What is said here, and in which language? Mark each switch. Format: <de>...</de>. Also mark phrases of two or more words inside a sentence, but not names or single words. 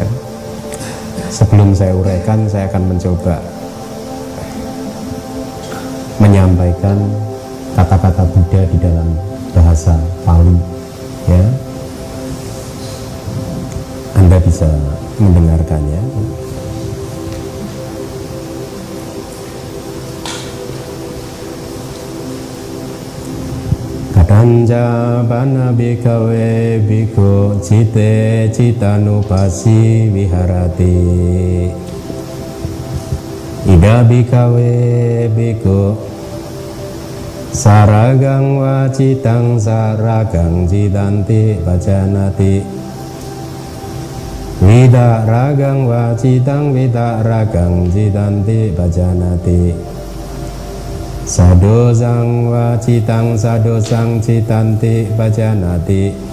<id>Sebelum saya uraikan, saya akan mencoba menyampaikan kata-kata Buddha di dalam bahasa Pali, ya. Anda bisa mendengarkannya.</id> <pi>Kadanja bana bhikkhave bhikkhu citte cittanupassī viharati. Ida bhikkhave bhikkhu saragang wacitang saragang citanti bhajanati. Vida ragang wacitang vida ragang citanti bhajanati. Sadosang wacitang sadosang citanti bhajanati.</pi>